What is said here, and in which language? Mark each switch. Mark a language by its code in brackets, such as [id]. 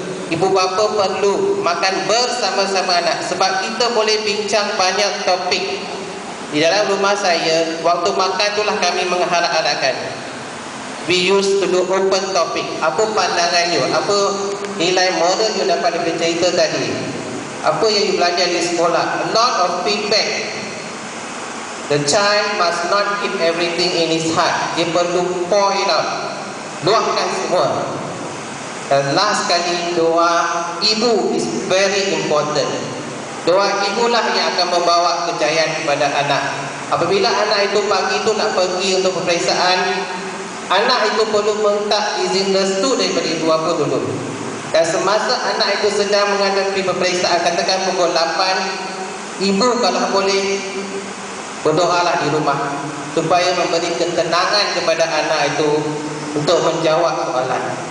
[ms] Ibu bapa perlu makan bersama-sama anak, sebab kita boleh bincang banyak topik. Di dalam rumah saya, waktu makan itulah kami mengharap-harapkan. [en] We used to do open topic. [ms] Apa pandangan you? Apa nilai moral you dapat dari cerita tadi? Apa yang you belajar di sekolah? [en] A lot of feedback. The child must not keep everything in his heart. [ms] Dia perlu [en] pour it out, [ms] luahkan semua. Dan [en] last [ms] kali, doa ibu [en] is very important. [ms] Doa ibulah yang akan membawa kejayaan kepada anak. Apabila anak itu pagi itu nak pergi untuk peperiksaan, anak itu perlu minta izin restu daripada ibu bapa dulu. Dan semasa anak itu sedang menghadapi peperiksaan, katakan pukul 8, ibu kalau boleh berdoalah di rumah supaya memberi ketenangan kepada anak itu untuk menjawab soalan.